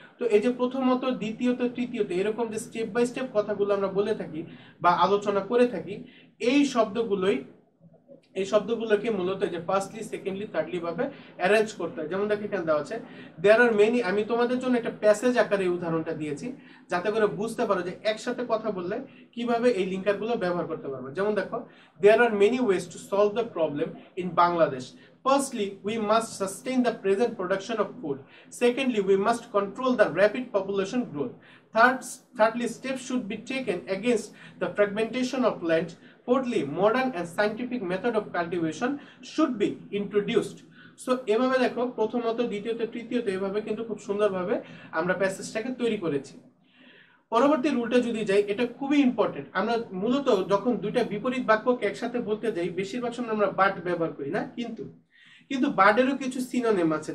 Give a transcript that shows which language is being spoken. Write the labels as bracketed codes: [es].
[bn] তো এই যে প্রথমত, দ্বিতীয়ত, তৃতীয়ত, এরকম যে স্টেপ বাই স্টেপ কথাগুলো আমরা বলে থাকি বা আলোচনা করে থাকি, এই শব্দগুলোকে মূলত যে ফার্স্টলি, সেকেন্ডলি, থার্ডলি ভাবে অ্যারেঞ্জ করতে হয়। যেমন দেখো এখানে দেওয়া আছে দেয়ার আর মেনি, আমি তোমাদের জন্য একটা প্যাসেজ আকারে এই উদাহরণটা দিয়েছি যাতে করে বুঝতে পারো যে একসাথে কথা বললে কিভাবে এই লিঙ্কারগুলো ব্যবহার করতে পারবো। যেমন দেখো [en] There are many ways to solve the problem in Bangladesh. Firstly, we must sustain the present production of food. Secondly, we must control the rapid population growth. Thirdly, steps should be taken against the fragmentation of land. Fourthly, modern and scientific method of cultivation should be introduced. [bn] So এভাবে দেখো প্রথমত, দ্বিতীয়ত, তৃতীয়ত, এভাবে কিন্তু খুব সুন্দরভাবে আমরা প্যাসেজটাকে তৈরি করেছি। পরবর্তী রুলটা যদি যাই, এটা খুবই ইম্পর্টেন্ট। আমরা মূলত যখন দুইটা বিপরীত বাক্যকে একসাথে বলতে যাই বেশিরভাগ সময় আমরা বাট ব্যবহার করি না, কিন্তু বাটেরও কিছু সিনোনিম আছে।